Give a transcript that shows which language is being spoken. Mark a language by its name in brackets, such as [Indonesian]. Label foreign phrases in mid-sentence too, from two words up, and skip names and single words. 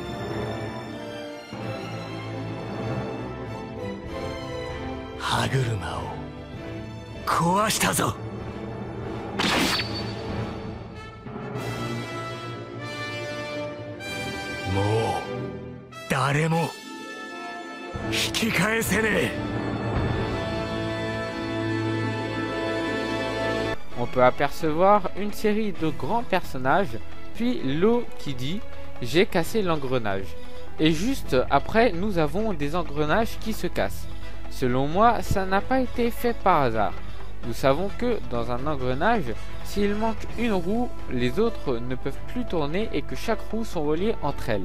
[Japanese] 歯車を壊したぞ。もう誰も引き返せねえ。 [French] On peut apercevoir une série de grands personnages, puis Law qui dit « J'ai cassé l'engrenage ». Et juste après, nous avons des engrenages qui se cassent. Selon moi, ça n'a pas été fait par hasard. Nous savons que dans un engrenage, s'il manque une roue, les autres ne peuvent plus tourner et que chaque roue sont reliées entre elles.